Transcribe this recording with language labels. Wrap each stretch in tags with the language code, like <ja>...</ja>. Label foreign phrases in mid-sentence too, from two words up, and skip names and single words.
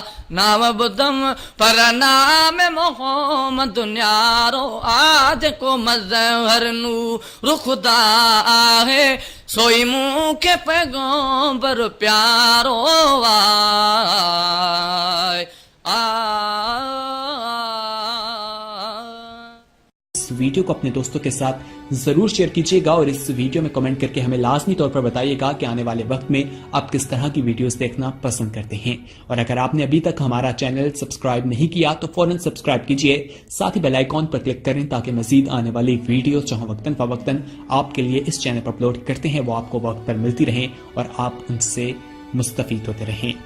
<sd>ناو ٻڌم، پر نام محمد نيارو آ، جيڪو مظهر نور خدا آهي، سوئي مون کي پيغمبر پيارو آهي. آ.</sd> <ur>اس ویڈیو کو اپنے دوستوں کے ساتھ ضرور شیئر کیجیے گا اور اس ویڈیو میں کمنٹ کر کے ہمیں لازمی طور پر بتائیے گا کہ آنے والے وقت میں آپ کس طرح کی ویڈیوز دیکھنا پسند کرتے ہیں۔ اور اگر آپ نے ابھی تک ہمارا چینل سبسکرائب نہیں کیا تو فوراً سبسکرائب کیجیے، ساتھ ہی بیل آئیکن پر کلک کریں تاکہ مزید آنے والی ویڈیو جو ہم وقتاً فوقتاً آپ کے لیے اس چینل پر اپلوڈ کرتے ہیں وہ آپ کو وقت پر ملتی رہیں اور آپ ان سے مستفید ہوتے رہیں۔</ur>